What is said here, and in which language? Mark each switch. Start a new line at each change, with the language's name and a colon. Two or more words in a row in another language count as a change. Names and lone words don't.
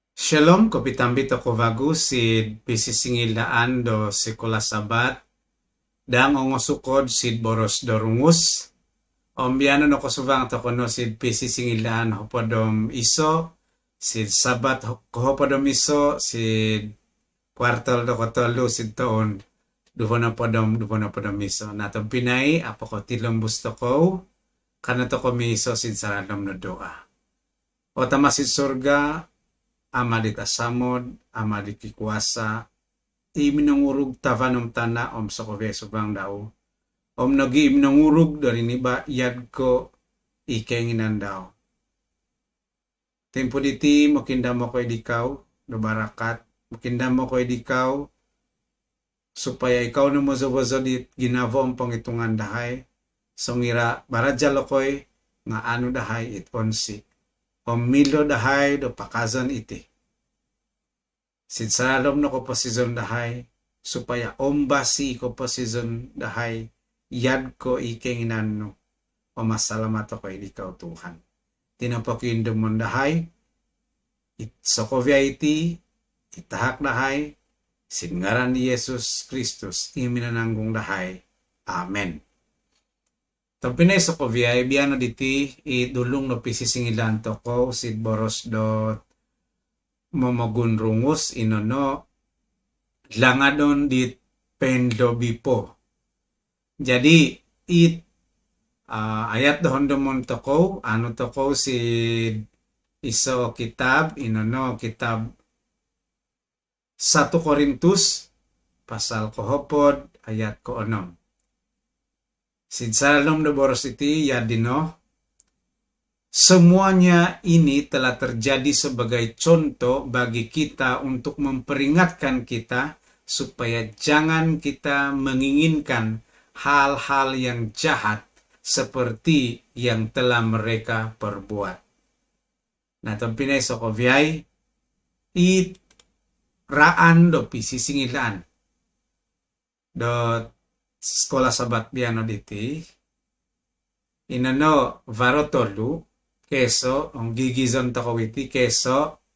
Rungus: Shalom, kopitambi toko vagu sid pisisingildaan do sekolah sabat dang ongosukod sid boros dorungus. Ombiano no kosuvang toko no sid pisisingildaan hopodom iso sid sabat hopodom iso sid kwartal do kotolu sid toon duvono podom iso. Natom pinay apoko tilombus toko karena toko miso sid saradom no doa. Otama sid surga ama di tasamod, ama di kikuasa, iminungurug tavanum tana om sokove subang daw. Om nagi iminungurug dari niba yad ko ikenginan daw. Tempo diti mokinda mo ko edikaw, do barakat, mokinda mo ko edikaw, supaya ikaw na mo zobozo di ginavo ang pangitungan dahay, songira baraja lokoy nga ano dahay it onsi. Milo dahay do pakazan iti. Sinsalom no ko posizon dahay supaya ombasi ko posizon dahay yad ko ikenginan no o masalamat ako ikaw Tuhan. Tinapakindo mo dahay sokovya iti itahak dahay singaran ni Yesus Kristus iminananggung dahay. Amen. Tampinay sa kovyay, biyano diti, idulong no pisisingilan to ko, sid boros dot momogun rungus, inono, langadon dit pendo bipo. Jadi, ayat dohon domon to ko, ano to ko, sid iso kitab, inono, kitab 1 Korintus, pasal kohopod, ayat ko onom. Sinsalom de boros iti yadino,
Malay: semuanya ini telah terjadi sebagai contoh bagi kita untuk memperingatkan kita supaya jangan kita menginginkan hal-hal yang jahat seperti yang telah mereka perbuat. Nah,
Rungus: tampinay sokovyay, it raan do pisisingilan do sekolah sabat biano diti inano varotolu keso ang gigizon takawiti keso